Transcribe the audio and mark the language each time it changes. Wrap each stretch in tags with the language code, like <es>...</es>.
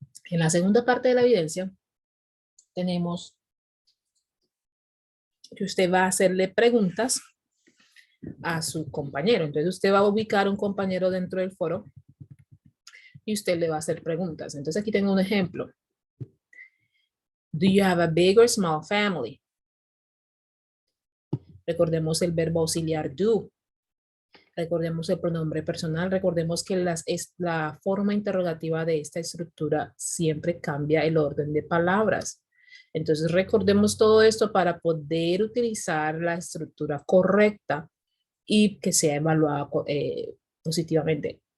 <es>En la segunda parte de la evidencia tenemos que usted va a hacerle preguntas a su compañero. Entonces usted va a ubicar un compañero dentro del foro y usted le va a hacer preguntas. Entonces aquí tengo un ejemplo.</es> <en>Do you have a big or small family?</en> <es>Recordemos el verbo auxiliar do. Recordemos el pronombre personal. Recordemos que la forma interrogativa de esta estructura siempre cambia el orden de palabras. Entonces recordemos todo esto para poder utilizar la estructura correcta y que sea evaluada positivamente.</es>